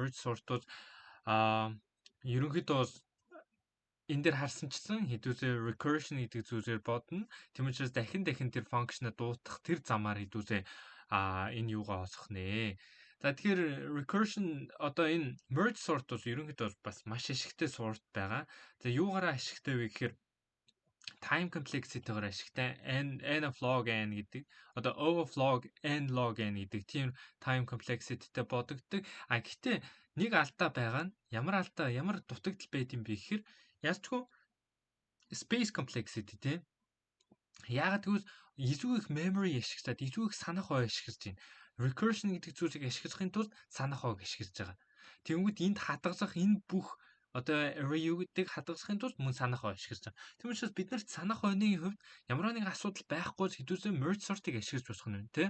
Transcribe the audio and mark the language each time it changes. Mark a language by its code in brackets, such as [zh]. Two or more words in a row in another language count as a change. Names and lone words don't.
[en] Merge sort [mn] бол ерөнхийдөө бол энэ дээр харсанчлан хэдүүлээ recursion гэдэг зүйлээр бодно. Тийм учраас дахин тэр function-а дуутах тэр замаар хэдүүлээ энэ юугаа олох нэ. За тэгэхээр recursion одоо энэ [en] merge sort [mn] бол ерөнхийдөө бас маш ашигтай sort байгаа. За юугаараа ашигтай вэ гэхээр [en] time complexity- [mn] гээр ашигтай [en] n of log n [mn] гэдэг одоо [en] o of log n log n [mn] гэдэг тийм [en] time complexity- [mn] тэй бодогддог. Гэхдээ нэг алдаа байгаа нь ямар дутагдал байд юм бэ гэхээр ялчгүй [en] space complexity [mn] тийм. Яагаад гэвэл илүү их memory ашиглаад илүү их санах хой ашиглаж байна. Recursion гэдэг зүйлийг ашиглахын тулд санах хойг ашиглаж байгаа. Тэгэнгүүт энд хадгалах энэ бүх одоо array-уудыг хадгалахын тулд мөн санах хой ашиглаж байгаа. Тийм учраас бид нарт санах хойны хувьд ямар нэгэн асуудал байхгүй бол хэдүүлээ [en] merge sort- [mn] ыг ашиглаж болох нь тийм.